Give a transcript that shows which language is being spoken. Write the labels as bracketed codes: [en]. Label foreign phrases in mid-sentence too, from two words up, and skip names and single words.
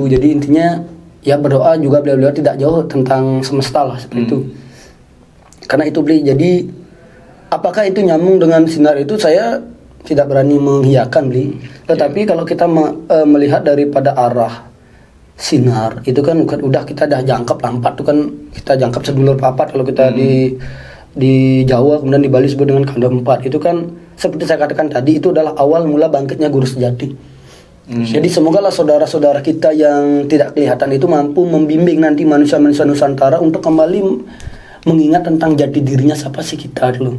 [id] Jadi intinya ya berdoa juga beliau tidak jauh tentang semesta lah seperti itu. Karena itu Beli, jadi apakah itu nyambung dengan sinar itu saya tidak berani mengiyakan Beli. Tetapi kalau kita melihat daripada arah sinar itu kan udah kita dah jangkep lampat tuh kan, kita jangkep [jv] sedulur papat [id] kalau kita di Jawa, kemudian di Bali disebut dengan kanda empat. Itu kan seperti saya katakan tadi, itu adalah awal mula bangkitnya guru sejati. Jadi semogalah saudara-saudara kita yang tidak kelihatan itu mampu membimbing nanti manusia-manusia Nusantara untuk kembali mengingat tentang jati dirinya siapa sih kita dulu.